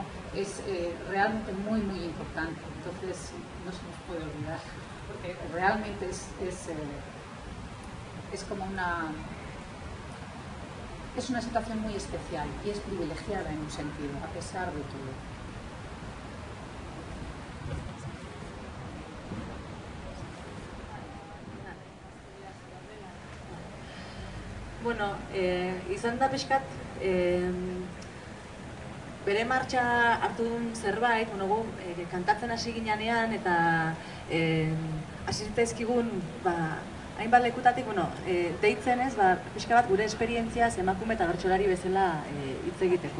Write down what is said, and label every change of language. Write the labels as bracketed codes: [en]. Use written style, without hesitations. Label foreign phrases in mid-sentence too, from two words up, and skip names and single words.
[es] Es realmente muy, muy importante. Entonces, no se nos puede olvidar, porque realmente es como es una situación muy especial y es privilegiada en un sentido, a pesar de todo. [eu] Bueno, izan da pixkat, bere martxa hartu duen zerbait, gu kantatzen hasi ginean eta hasi zitzaizkigun hainbat lekutatik, deitzen ez, pixka bat gure esperientziaz emakume eta bertsolari bezala hitz egiteko.